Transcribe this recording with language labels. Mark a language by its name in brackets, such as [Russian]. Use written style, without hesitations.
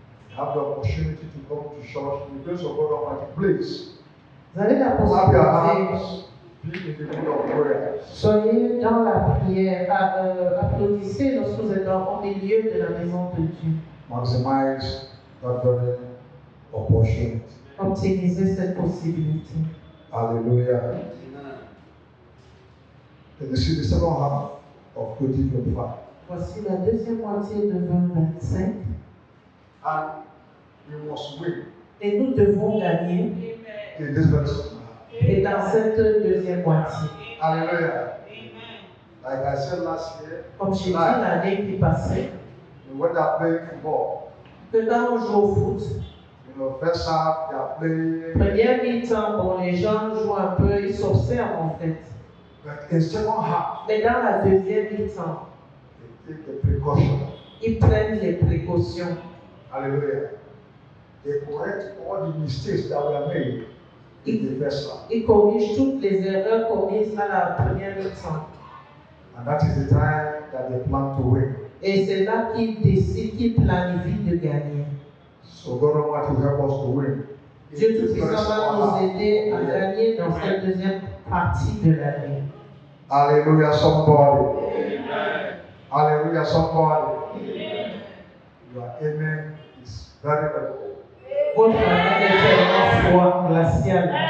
[English] You have the opportunity to come to church in the grace of God Almighty. Please, [French] Vous avez la [English] clap your [French] possibilité, [English] hands. Be in the middle of prayer. [French] soyez dans la prière, applaudissez lorsque vous êtes au milieu de la maison de Dieu. [English] Maximize that very opportunity. [French] Optimisez cette possibilité. [English] Hallelujah. And you see the second half of 2025. [French] Voici la deuxième moitié de 2025 [English] And we must win [French] et nous devons gagner [English] in this very second half. [French] et dans cette deuxième moitié. [English] Hallelujah. Like I said last year, [French] Comme j'ai dit l'année qui passait, [English] when they are playing football, [French] que quand on joue au foot, [English] first half they are playing, [French] première mi-temps, bon, les gens jouent un peu, ils s'observent en fait. [English] but in second half, [French] Mais dans la deuxième mi-temps, [English] they take the precaution. [French] ils prennent les précautions. [English] Hallelujah. They correct all the mistakes that were made in the first half. [French] Ils corrigent toutes les erreurs commises à la première mi-temps. [English] And that is the time that they plan to win. [French] Et c'est là qu'ils décident, qu'ils planifient de gagner. [English] So God Almighty will help us to win. [French] Dieu Tout-Puissant va nous aider à gagner dans cette deuxième partie de l'année. [English] Hallelujah, somebody. Hallelujah, somebody. Your amen is very, very good. [French] Votre amen est tellement froid, glacial.